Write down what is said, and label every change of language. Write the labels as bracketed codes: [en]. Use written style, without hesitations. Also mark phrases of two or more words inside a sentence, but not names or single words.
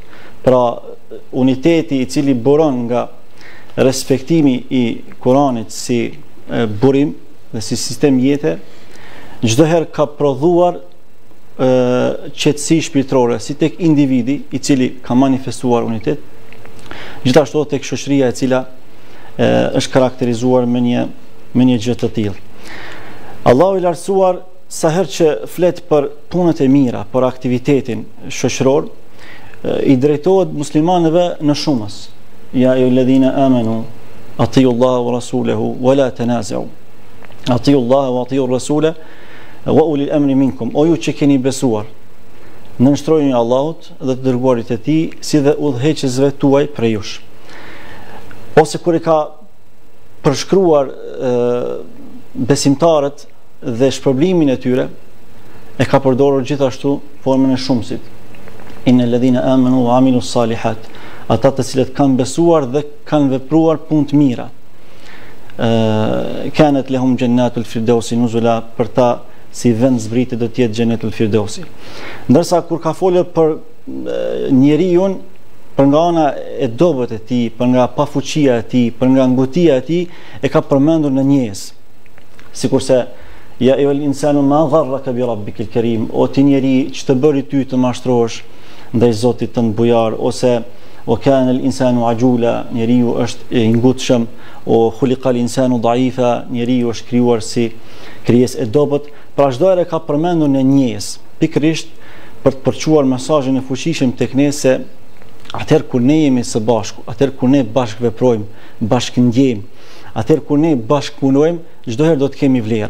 [sq] Pra uniteti i cili buron nga respektimi i Kuranit si burim dhe si sistem jete, çdo herë ka prodhuar qetësi shpirtërore si tek individi i cili ka manifestuar unitet, gjithashtu tek shoqëria e cila është karakterizuar me një gjë të tillë. Allahu i lartësuar sa herë që flet për punët e mira, për aktivitetin shoqëror, i drejtohet muslimanëve në shumës. [ar] يا أيها الذين آمنوا أطيعوا الله ورسوله ولا تنازعوا. أطيعوا الله وأطيعوا الرسول وأولي الأمر منكم. [sq] O ju që keni besuar, nënshtrojeni Allahut dhe të dërguarit e tij, si dhe udhëheqësve tuaj prej jush. Ose kur i ka përshkruar besimtarët dhe shpërblimin e tyre, e ka përdorur gjithashtu formën e shumësit. [ar] إن الذين آمنوا وعملوا الصالحات, [sq] ata të cilët kanë besuar dhe kanë vepruar punë të mira. [ar] كانت لهم جنات الفردوس نزلا, [sq] për ta si vend zbritje do të jetë xhenetul firdausi. Ndërsa kur ka folur për njeriu, për nga ana e dobët e tij, për nga pafuqia e tij, për nga ngutia e tij, e ka përmendur në njerëz. Sikurse [ar] يا أيها الإنسان ما غرك بربك الكريم, [sq] o ti njeri që të bëri ty të mashtrohesh ndaj Zotit tënd bujar, ose o [ar] كان الإنسان عجولا, [sq] njeriu është i ngutshëm, o [ar] خلق الإنسان ضعيفا, [sq] njeriu është krijuar si krijesë e dobët. Pra çdo herë ka përmendur në njerëz, pikërisht për të përçuar mesazhin e fuqishëm tek ne se atëherë kur ne jemi së bashku, atëherë kur ne bashkë veprojmë, bashkë ndjejmë, atëherë kur ne bashkë punojmë, çdo herë do të kemi vlera.